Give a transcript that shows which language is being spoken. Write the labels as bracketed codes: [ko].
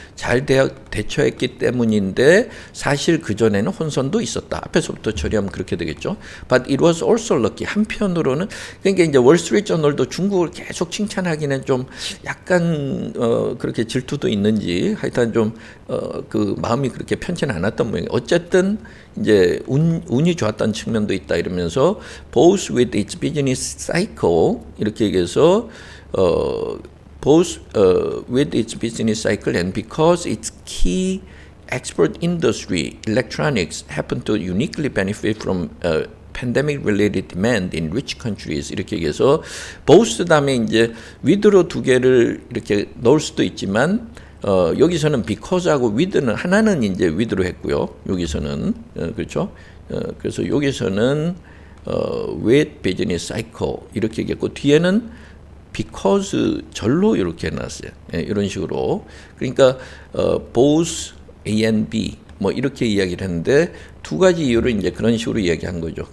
[ko] 잘 대처했기 때문인데 사실 그 전에는 혼선도 있었다. 앞에서부터 처리하면 그렇게 되겠죠. [en] But it was also lucky. [ko] 한편으로는 그러니까 이제 월스트리트저널도 중국을 계속 칭찬하기는 좀 약간 그렇게 질투도 있는지 하여튼 좀 그 마음이 그렇게 편치는 않았던 모양이에요. 어쨌든 이제 운이 좋았던 측면도 있다 이러면서 [en] both with its business cycle [ko] 이렇게 얘기해서 [en] both with its business cycle and because its key export industry electronics happen to uniquely benefit from pandemic-related demand in rich countries [ko] 이렇게 얘기해서 both 다음에 이제 with로 두 개를 이렇게 넣을 수도 있지만 여기서는 because하고 with는 하나는 이제 with로 했고요. 여기서는 그렇죠. 그래서 여기서는 [en] with business cycle [ko] 이렇게 얘기했고 뒤에는 because 절로 이렇게 해놨어요. 이런 식으로. 그러니까 both A and B 뭐 이렇게 이야기를 했는데 두 가지 이유로 이제 그런 식으로 이야기한 거죠.